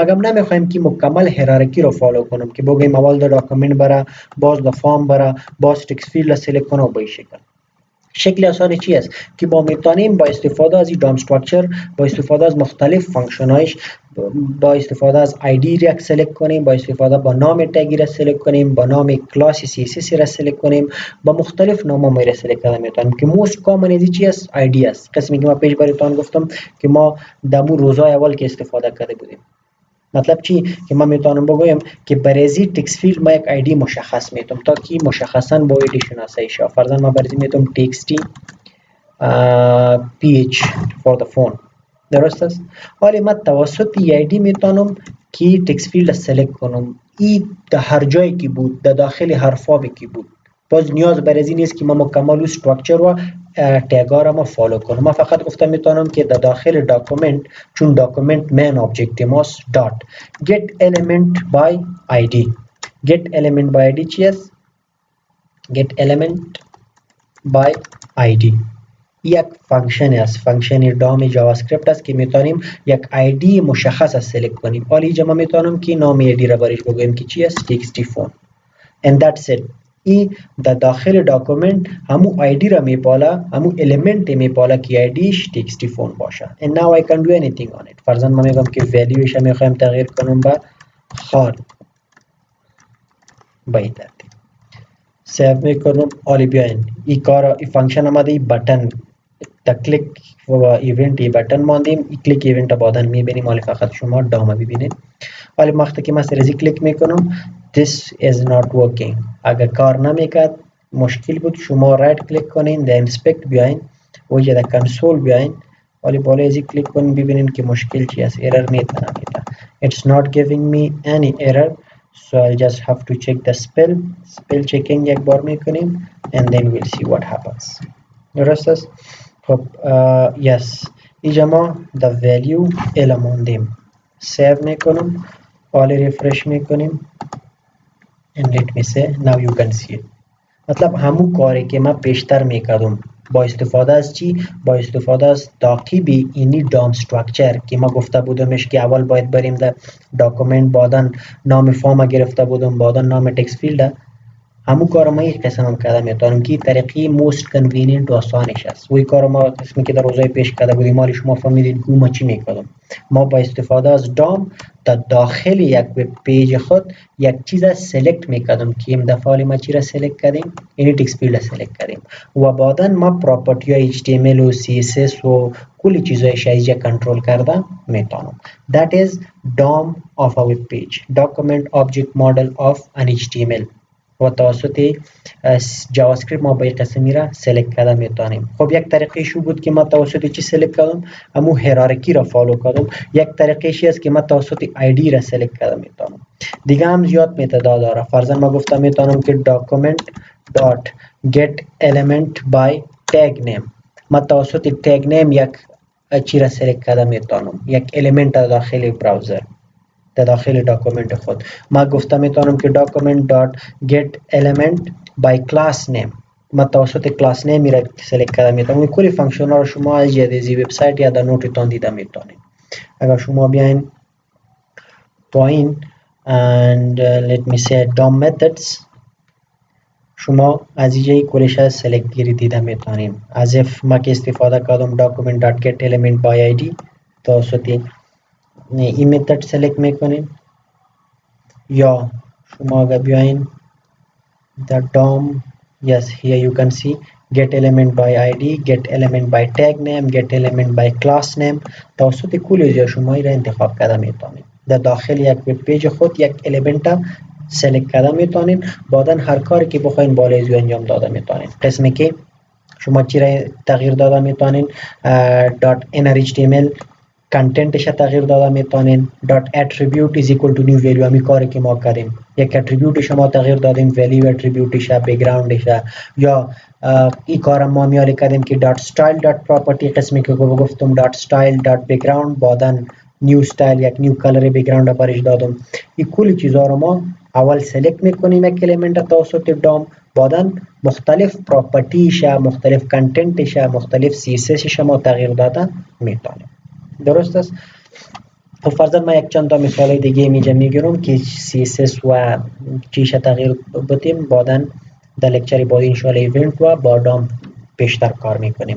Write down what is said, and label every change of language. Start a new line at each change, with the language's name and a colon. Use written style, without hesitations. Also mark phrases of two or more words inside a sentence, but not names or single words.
Persian: اگر نمیخوایم که مکمل هیرارکی رو فالو کنم که بگیم اول در داکومنت بره، باز در فارم بره، باز
English: text field
Persian: را سلکت کنم و به این شکل آسانی چی است که ما میتونیم با استفاده از این
English: DOM structure,
Persian: با استفاده از مختلف فانکشنایش، با استفاده از آیدی را سلکت کنیم، با استفاده با نام تگی را سلکت کنیم، با نام
English: class CSS
Persian: را سلکت کنیم، با مختلف نام ما را سلکت کنیم میتونیم که
English: most common
Persian: ازی چی است؟ آیدی است. قسمی که ما پیش براتون گفتم که ما دمو روزای اول که استفاده کرده بودیم. مطلب چی؟ که من میتونم بگویم که برای
English: text field
Persian: ما یک آیدی مشخص میتونم تا که مشخصا با ایدی شناسایی شه. فرضاً ما برای میتونم
English: txt ph for the phone.
Persian: درست است؟ حالا من توسط ای آیدی میتونم که
English: text field
Persian: سلکت کنم. این در هر جایی که بود، در داخل هر فابی که بود. باز نیاز بر این نیست که ما مکمل استراکچر و تگا را ما فالو کنم. ما فقط گفتم میتونم که در داخل داکومنت، چون داکومنت
English: main object
Persian: ماست، دات
English: get element by id. get element by id
Persian: چی است؟
English: get element by id
Persian: یک فانکشن است،
English: function DOM JavaScript
Persian: است که میتونیم یک آیدی مشخص است سلکت کنیم. حالا اینجا ما میتونم که نام آیدی را برش بگویم که چی است؟
English: txt phone and that's it.
Persian: این در داخل داکومنت همو آیدی را میپاله، همو الیمنت میپاله که آیدیش
English: txt phone
Persian: باشه.
English: and now I can do anything on it.
Persian: فرضاً ما میگم که ولیوش را میخوایم تغییر کنم به خال به این ترتیب سیو میکنم. حالا بیاین این کار این فانکشن آمده، این بٹن تا کلیک و ایونت ای بٹن ماندیم، این
English: click event
Persian: بعداً میبینیم. حالا فقط شما دام ببینید. حالا وقتی که من سرزی کلیک میکنم
English: this is not working.
Persian: اگر کار نمیکرد مشکل بود. شما
English: right click
Persian: کنین در اینسپکت بیاین و در کنسول بیاین ولی بالای ازی کلیک کنین ببینین که مشکل چی است. ایرر میتونه میده.
English: It's not giving me any error, so I'll just have to check the spell checking
Persian: یک بار میکنیم
English: and then we'll see what happens.
Persian: درست است. خب yes اینجا ما
English: the value
Persian: الماندیم.
English: save
Persian: میکنم حالا
English: refresh میکنیم and let me say now you can see it.
Persian: مطلب همون کاری که من پیشتر میکردم با استفاده از چی؟ با استفاده از تعقیب اینی دام استراکچر که ما گفته بودمش که اول باید بریم در داکومنت، بعدا نام فارم گرفته بودم، بعدا نام تکست فیلد. همون کار ما یک قسم هم کرده میتونم که طریقی
English: most convenient
Persian: و آسانش است. وی کار ما قسمی که در روزهای پیش کرده بودیم مالی شما فهمیدین که ما چی میکردم. ما با استفاده از دام در داخل یک
English: web page
Persian: خود یک چیز سلکت میکردم که این دفعه ما چی را سلکت کردیم؟ اینی تکست فیلد سلکت کردیم و بعدا ما پراپرتی های HTML و CSS و کلی چیزایش اینجا کنترل کرده میتونم.
English: That is DOM of a web page, document object model of an HTML.
Persian: و توسط جاوا اسکریپت ما با این قسمی را سلکت کرده میتونیم. خب یک طریقش بود که ما توسط چی سلکت کردم؟ همو هیرارکی را فالو کردم. یک طریقش است که ما توسط آیدی را سلکت کرده میتونم. دیگه هم زیاد متدا داره. فرضاً ما گفتم میتونم که
English: document dot get element by tag name.
Persian: ما توسط
English: tag name
Persian: یک چی را سلکت کرده میتونم، یک الیمنت داخل براوزر در داخل داکومنت خود. ما گفته میتونم که
English: document dot get element by class name.
Persian: ما توسط
English: class name
Persian: را سلکت کرده میتونم. کلی فانکشن ها رو شما از جدیدی وبسایت یا در نوتتان دیده میتونید. اگر شما بیاین پایین
English: and let me say DOM methods،
Persian: شما از اینجای کلش از سلکت گیری دیده میتونیم. از اف ما که استفاده کردم
English: document dot get element by id
Persian: توسط این متد سلکت میکنین، یا شما اگر بیاین
English: the DOM yes here you can see get element by id, get element by tag name, get element by class name.
Persian: توسط کل شما را انتخاب کرده میتونید. در داخل یک
English: web page
Persian: خود یک الیمنت سلکت کرده میتونید. بعدا هر کاری که بخواین بالای زو انجام داده میتونید. قسمی که شما چی را تغییر داده میتونید .inner.html کنتنتش تغییر داده میتونین.
English: .attribute is equal to new value،
Persian: همی کاری که ما کردیم. یک اتریبیوت شما تغییر دادیم، value اتریبیوتش، بک‌گراندش، یا این کار ما میالی کردیم که .style.property قسمی که گفتم .style.background بعدن
English: new style
Persian: یک
English: new color
Persian: بک‌گراند برش دادم. این کلی چیزا رو ما اول سلکت میکنیم یک الیمنت توسط دام، بعدن مختلف پراپرتیش، مختلف کنتنتش، مختلف CSS ما تغییر داده میتونیم. درست است. خب فرضاً ما یک چند تا مثال دیگه میگیرم که CSS و چیش تغییر بدیم، بعداً در لکچر بعد
Arabic: ان شاء الله
Persian: ایونت و با دام بیشتر کار میکنیم.